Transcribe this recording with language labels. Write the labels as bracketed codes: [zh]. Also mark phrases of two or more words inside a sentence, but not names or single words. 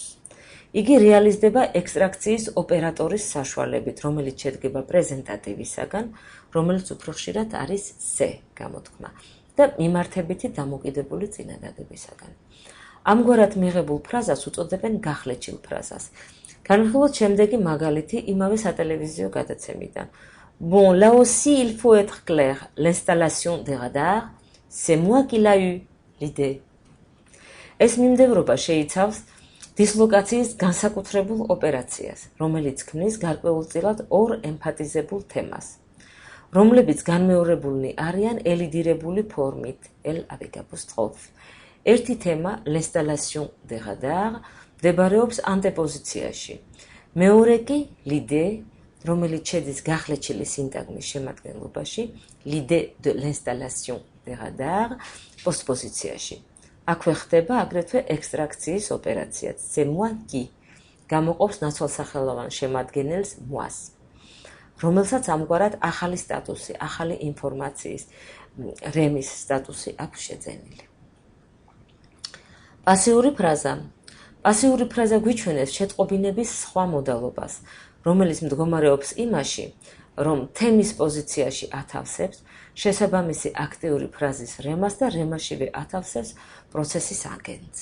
[ka] იგი რეალიზდება ექსტრაქციის ოპერატორის საშუალებით, რომელიც შედგება პრეზენტატივისაგან, რომელიც უფრო ხშირად არის C გამოთქმა და მიმართებითი დამოკიდებული წინადადებისაგან. ამგვარად მიღებულ ფრაზას უწოდებენ გახლეჩილ ფრაზას. განვიხილოთ შემდეგი მაგალითი იმავე სატელევიზიო გადაცემიდან. [fr] Bon, là aussi il faut être clair. L'installation des radars, c'est moi qui l'a eu l'idée. [ka] ეს მიმდევრობა შეიცავს დისლოკაციის განსაკუთრებულ ოპერაციას, რომელიც ქმნის გარკვეულწილად ორ ემფათიზებულ თემას, რომლებიც განმეორებულნი არიან ელიდირებული ფორმით, [fr] elle avec apostrophe. [ka] ერთი თემა, [fr] l'installation des radars, [ka] მდებარეობს ანტეპოზიციაში. მეორე კი, l'idée, რომელიც შედის გახლეჩილი სინტაგმის შემადგენლობაში, [fr] l'idée de l'installation des radars, [ka] პოსტპოზიციაში. აქვე ხდება აგრეთვე ექსტრაქციის ოპერაციაც, [fr] c'est moi qui, [ka] გამოყოფს ნაცვალსახელოვან შემადგენელს moi-ს, რომელსაც ამგვარად ახალი სტატუსი, ახალი ინფორმაციის, რემის სტატუსი აქვს შეძენილი. პასიური ფრაზა. პასიური ფრაზა გვიჩვენებს შეტყობინების სხვა მოდალობას, რომელიც მდგომარეობს იმაში, რომ თემის პოზიციაში ათავსებს შესაბამისი აქტიური ფრაზის რემას და რემაშივე ათავსებს პროცესის აგენტს.